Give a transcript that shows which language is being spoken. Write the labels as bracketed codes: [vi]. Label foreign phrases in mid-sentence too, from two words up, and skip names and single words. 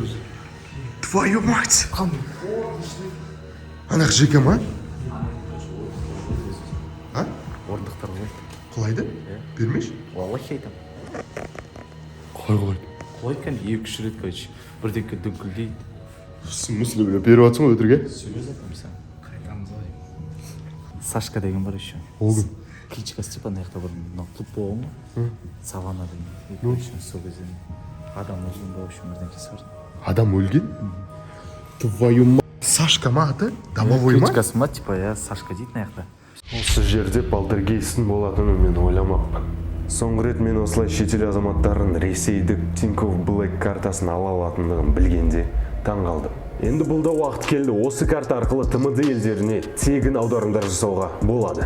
[ru] Твою мать! [kk] Анақ Жека ма? А? Орындықтар ғой. Құлайды? Бермеш? Валлахи айтам. Құлайды. Құлайды кән 2-3 рет, короче. Бірдекі дүңкілдейді. [ru] В смысле, бля, [kk] беріп атсың ғой өтірге? Сөйлес атам сен. Қайтамыз ғой. Сашка деген бар еще. Ол кім? Кличкасы типа ана жақта бір клуб болған ғой. Саванна деген. Короче, сол кезде адам өлген ба, вообще бірден кесі бар. Адам өлген? [ru] Твою мать! [kk] Сашка ма аты? Домовой ма? Кличкасы ма, типа, я Сашка дейді ана жақта. Осы жерде полтергейстің болатынын мен ойламаппын. Соңғы рет мен осылай шетел азаматтарын Ресейдік Тинькофф Black картасын ала алатындығын білгенде таң қалдым. Енді бұл да уақыт келді, осы карта арқылы ТМД елдеріне тегін аударымдар жасауға болады.